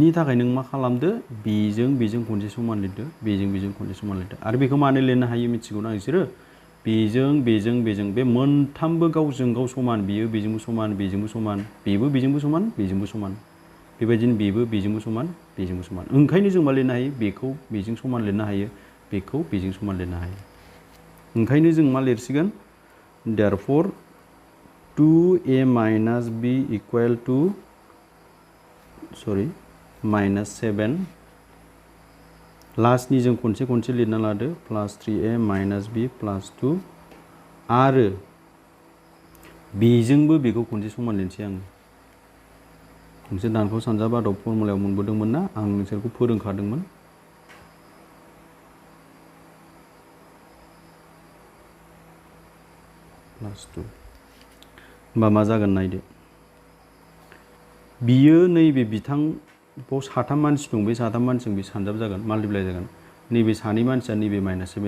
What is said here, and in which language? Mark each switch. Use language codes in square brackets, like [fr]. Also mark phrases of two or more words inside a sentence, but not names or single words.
[brx] थाखाय नों मा खालामदो बेजों खनसे समान लिरदो बेजों खनसे समान लिरदो आरो बेखौ मानो लिरनो हायो मिथिगौना नोंसोरो बेजों बे मोनथामबो गावजों गाव समान बियो बेजोंबो समान बेजोंबो समान बेबो बेजोंबो समान बेजोंबो समान बेबायदिनो बेबो बेजोंबो समान बेजोंबो समान ओंखायनो जों मा लिरनो हायो बेखौ बेजों समान लिरनो हायो बेखौ बेजों समान लिरनो हायो ओंखायनो जों मा लिरसिगोन [en] therefore 2a minus b equal to [brx] -7 लास्टनि जों खनसे लिरना लादो प्लस 3a minus b प्लस 2 आरो बेजोंबो बेखौ खनसे समान लिरनोसै आङो नोंसोर दानखौ सानजाब आदब फर्मुलायाव मोनबोदोंमोन ना आं नोंसोरखौ फोरोंखादोंमोन प्लस 2 होमबा मा जागोन नायदो बियो नैबे बिथांखौ साथाम मानसि दं बे साथाम मानसिजों बे सानजाब जागोन माल्टिप्लाइ जागोन नैबे सानै मानसिया नैबे -7